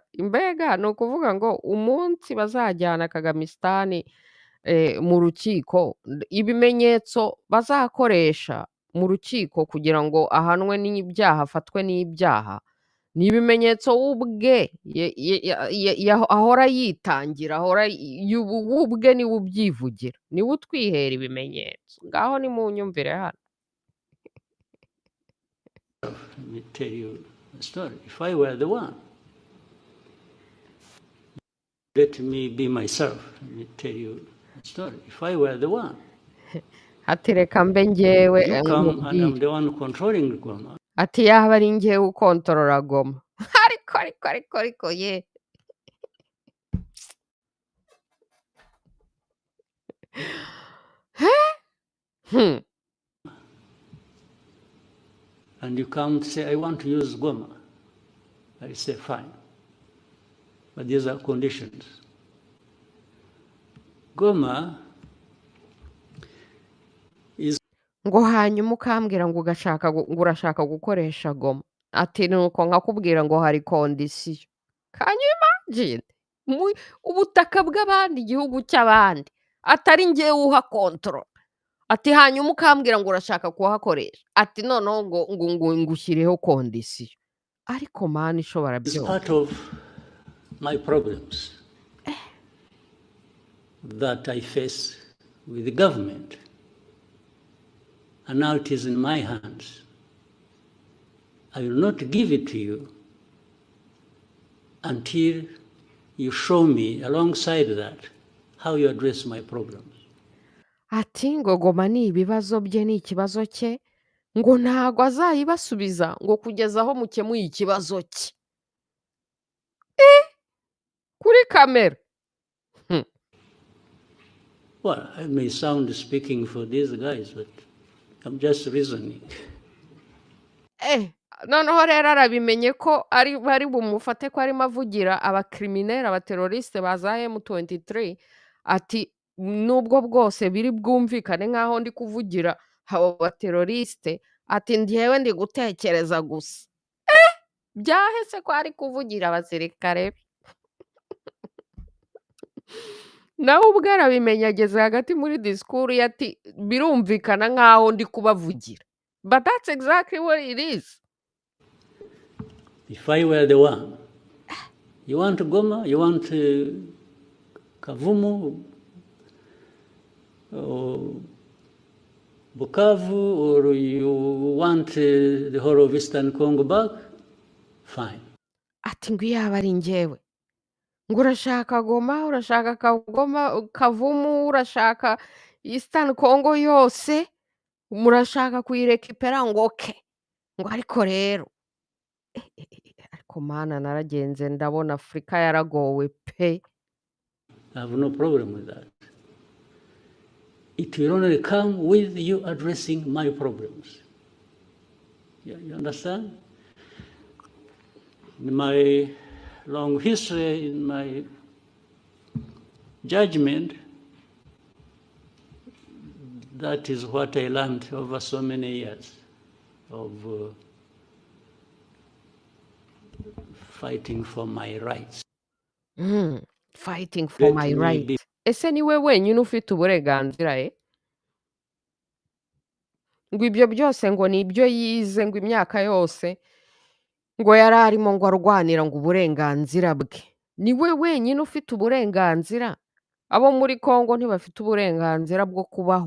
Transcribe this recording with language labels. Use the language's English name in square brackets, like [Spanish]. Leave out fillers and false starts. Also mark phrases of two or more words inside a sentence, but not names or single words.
[Kinyarwanda] Mbega ni ukuvuga ngo umunsi bazajyana Kagamisitani mu rukiko, ibimenyetso bazakoresha mu rukiko kugira ngo ahanwe n'ibyaha, afatwe n'ibyaha, ni ibimenyetso we ubwe ahora yitangira, we ubwe niwe ubyivugira, niwe utwihera ibimenyetso. Ngaho nimunyumvire hano. [English] Let me tell you a story. If I were the one, let me be myself. Let me tell you a story. If I were the one, [Kinyarwanda] ati reka mbe njyewe [English] you come and I'm the one controlling Goma. [Kinyarwanda] Ati yaba ari njyewe ukontorora Goma. ariko ye. [English] And you come to say, I want to use Goma. I say, fine. But these are conditions. Goma is... [Kinyarwanda] ngo hanyuma ukambwira ngo urashaka gukoresha Goma. Ati nuko nkakubwira ngo hari kondisiyo. [English] Can you imagine? [Kinyarwanda] Ubutaka bw'abandi, igihugu cy'abandi, atari njyewe uha control. Ati hanyuma ukambwira ngo urashaka kuhakoresha. Ati noneho ngo ngushyireho kondisiyo. Ariko mani ishobora byose. [English] It's part of my problems that I face with the government. And now it is in my hands. I will not give it to you until you show me alongside that how you address my problems. [Kinyarwanda] Ati ngo Goma ni ibibazo bye, ni ikibazo cye, ngo ntago azayibasubiza ngo kugeza aho mukemuye ikibazo cye kuri kamera. [English] Well, I may sound speaking for these guys, but I'm just reasoning. [Kinyarwanda] Noneho rero arabimenye ko bari bumufate ko arimo avugira abakriminere abateroriste ba za M23 ati nubwo bwose biri bwumvikane nk'aho ndi kuvugira abo bateroriste ati njyewe ndi gutekereza gusa. Byahese ko ari kuvugira abasirikare nawe ubwo arabimenye ageze hagati muri disikuru ati birumvikana nk'aho ndi kubavugira, [English] but that's exactly what it is. If I were the one, you want Goma, you want Kavumu, or Bukavu, or you want the whole of Eastern Congo back, fine. [Kinyarwanda] Ati ngo yaba ari njyewe ngo urashaka Goma, urashaka Kavumu, urashaka Eastern Congo yose murashaka kuyirekipera ngo oke ngo ariko rero ariko mana naragenze ndabona Afurika yaragowe pe. [English] I have no problem with that. It will only come with you addressing my problems. You understand? In my long history, in my judgment, that is what I learned over so many years of fighting for my rights. Fighting for my rights. [Kinyarwanda] Ese niwe wenyine ufite uburenganzira ngo ibyo byose ngo ni ibyo yize ngo imyaka yose ngo yari arimo ngo arwanira ngo uburenganzira bwe. Niwe wenyine ufite uburenganzira. Abo muri Kongo ntibafite uburenganzira bwo kubaho.